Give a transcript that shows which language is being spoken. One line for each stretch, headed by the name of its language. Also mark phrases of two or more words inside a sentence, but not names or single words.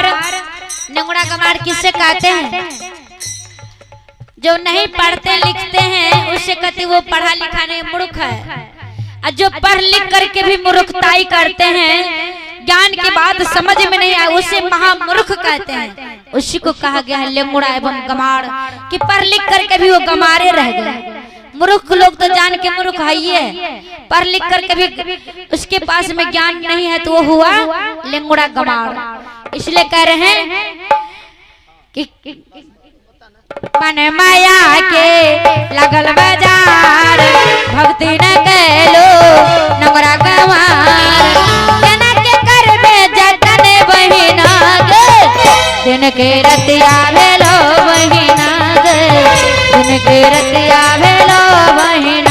Hindi: नंगड़ा गमार किससे कहते हैं? जो नहीं पढ़ते लिखते हैं उससे कहते वो पढ़ा लिखा नहीं मूर्ख है। और जो पढ़ लिख करके भी मूर्खताई करते हैं ज्ञान की बात समझ में नहीं आए उसे महामूर्ख कहते हैं। उसी को कहा गया है लेंगुड़ा एवं गमार कि पढ़ लिख करके भी वो गमारे रह गए। मूर्ख लोग तो जान के मूर्ख है ही है, पढ़ लिख करके भी उसके पास में ज्ञान नहीं है तो वो हुआ लेंगुड़ा गमार। इसलिए कह रहे हैं कि
Angika: मन माया के लगल बाजार भक्ति न कैलो नंगरा गमार जना के करबे जतन बहिना गे दिन के रतिया भेलो बहिना गे दिन के रतिया भेलो बहिना